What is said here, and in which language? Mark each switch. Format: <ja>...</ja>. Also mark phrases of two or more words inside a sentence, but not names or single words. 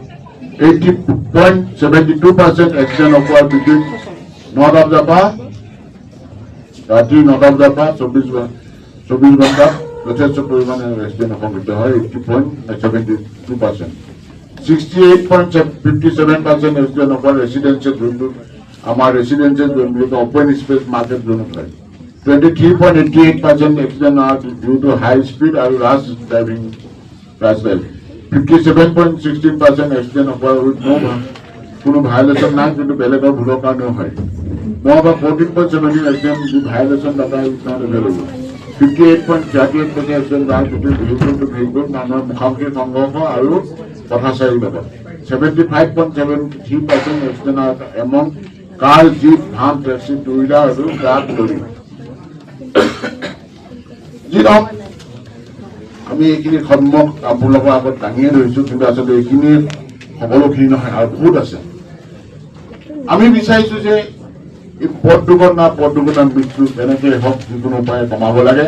<as>80.72%</as> <en>accident occur between</en> <as>9টা বজাৰ পৰা ৰাতি 9টা বজাৰ পৰা 24 ঘণ্টাত যথেষ্ট পৰিমাণে এক্সিডেণ্ট সংঘটিত হয়। 80.72%। 68.57%</as> <en>accident occur residential</en> <as>জোনটো আমাৰ ৰেচিডেঞ্চিয়েল জোনবিলাক</as> <en>open space market</en> <as>জোনত হয়।</as> <en>23.88% এক্সিডেণ্ট are due to high speed আৰু rash driving crash rate.</en> <as>57.16%</as> <en>accident occur with</en> <as>কোনো ভাইলেশ্যন নাই, কিন্তু বেলেগৰ ভুলৰ কাৰণেও হয়।</as> <en>14.17 accident violation data is not available. 58.38% এক্সিডেণ্ট are due to vehicle to vehicle</en> <as>মানুহৰ মুখামুখি সংঘৰ্ষ আৰু পথাচাৰীৰ লগত।</as> <en>75.73% এক্সিডেণ্ট are among car, jeep, van, taxi, two wheeler আৰু truck lorry.</en> <as>যি নহওক আমি এইখিনি সন্মুখ আপোনালোকৰ আগত দাঙিয়ে ধৰিছোঁ, কিন্তু আচলতে এইখিনি সকলোখিনি নহয় আৰু বহুত আছে। আমি বিচাৰিছোঁ যে এই পথ দুৰ্ঘটনাৰ মৃত্যু যেনেকৈ হওক যিকোনো উপায়ে কমাব লাগে।</as>